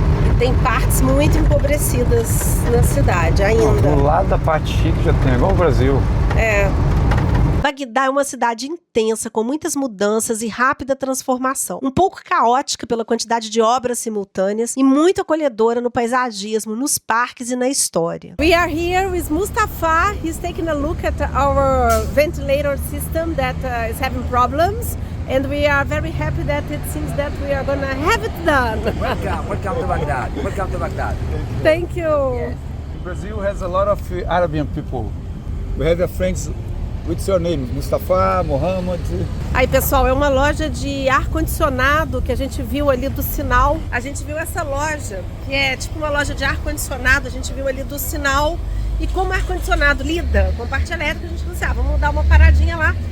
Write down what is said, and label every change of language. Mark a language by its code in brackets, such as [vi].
[pt] E tem partes muito empobrecidas na cidade ainda. Do lado da parte chique já tem, igual o Brasil. É. Bagdá é uma cidade intensa, com muitas mudanças e rápida transformação. Um pouco caótica pela quantidade de obras simultâneas e muito acolhedora no paisagismo, nos parques e na história. [en] We are here with Mustafa. He's taking a look at our ventilator system that is having problems. And we are very happy that it seems that we are going to have it done. Welcome to Baghdad. Welcome to Baghdad. Thank you. Yes. Brazil has a lot of Arabian people. We have a friends. What's your name? Mustafa, Mohammed? [pt] Aí, pessoal, é uma loja de ar-condicionado que a gente viu ali do sinal. A gente viu essa loja, que é tipo uma loja de ar-condicionado, a gente viu ali do sinal. E como ar-condicionado lida com parte elétrica, a gente disse, vamos dar uma paradinha lá.